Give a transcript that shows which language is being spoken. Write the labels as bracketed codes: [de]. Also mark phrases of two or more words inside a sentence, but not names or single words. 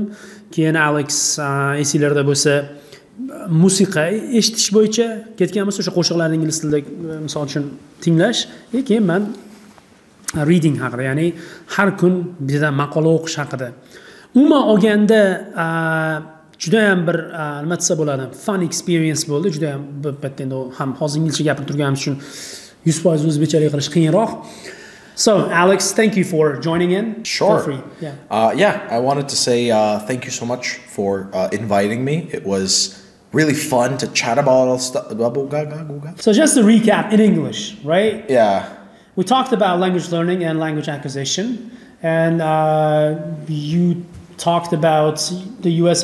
[uz] Keyin Alex esinglarda bo'lsa, musiqa eshitish bo'yicha ketgan bo'lsa, o'sha qo'shiqlarni ingliz tilida misol uchun tinglash, keyin men reading haqida, ya'ni har kun bitta maqola o'qish haqida. Umuman olganda juda ham bir nima desa bo'ladi, [en] fun experience [uz] bo'ldi. Juda ham bitta endi ham hozir inglizcha gapirib turganimiz uchun 100% o'zbekchalik qilish qiyinroq. [en] So, Alex, thank you for joining in. Sure. Feel free. Yeah. I wanted to say thank you so much for inviting me. It was really fun to chat about all stuff. So, just to recap in English, right? Yeah. We talked about language learning and language acquisition, and you talked about the U.S.